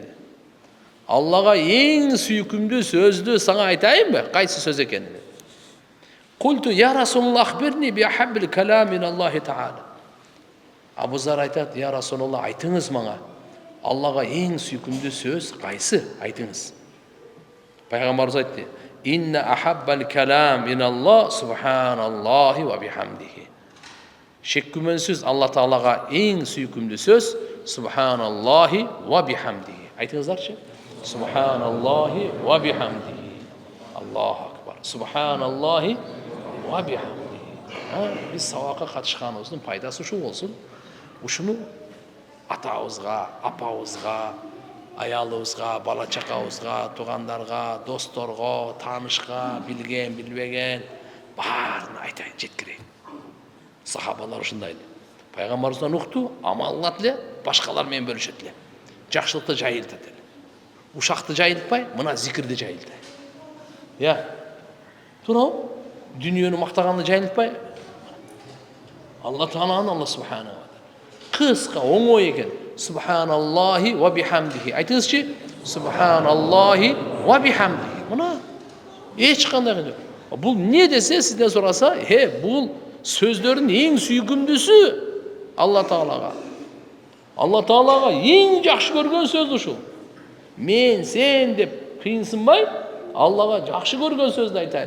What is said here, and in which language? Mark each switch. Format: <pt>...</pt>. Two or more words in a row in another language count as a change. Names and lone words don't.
<ky>Аллага эң сүйкүмдүү сөздү саңа айтайынбы? Кайсы сөз экенин?</ky> <ar>قلت يا رسول الله أخبرني بأحب الكلام إلى الله تعالى.</ar> <ky>Абу Зар айтат,</ky> <ar>يا رسول الله,</ar> <ky>айтыңыз мага. Аллага эң сүйкүмдүү сөз кайсы? Айтыңыз. Пайгамбарыбыз айтты:</ky> <ar>إن أحب الكلام إلى الله سبحان الله وبحمده.</ar> <ky>Шек күмөнсүз Алла Таалага эң сүйкүмдүү сөз</ky> <ar>سبحان الله وبحمده.</ar> <ky>Айтыңыздарчы.</ky> <ar>سبحان الله وبحمده. الله أكبر. سبحان الله وبحمده.</ar> <ky>Биз сабакка катышканыбыздын пайдасы ушул болсун. Ушуну атабызга, апабызга, аялыбызга, бала чакабызга, туугандарга, досторго, таанышка, билген, билбеген баарына айтайын, жеткирейин. Сахабалар ушундай эле. Пайгамбарыбыздан укту, амаллат эле, башкалар менен бөлүшөт эле. Жакшылыкты жайылтат эле. Ушакты жайылтпай, мына зикирди жайылтай. Я. Туурабы? Дүнүйөнү мактаганды жайылтпай, Алла Тааланы, Алла</ky> <ar>سبحانه وتعالى.</ar> <ky>Кыска, оңой экен.</ky> <ar>سبحان الله وبحمده.</ar> <ky>Айтыңызчы.</ky> <ar>سبحان الله وبحمده.</ar> <ky>Мына эч кандай жок. Бул не десе, сизден сураса, бул сөздөрдүн эң сүйкүмдүүсү Алла Таалага. Алла Таалага эң жакшы көргөн сөз ушул. Мен, сен деп кыйынсынбай, Аллага жакшы көргөн сөздү айтайын.</ky>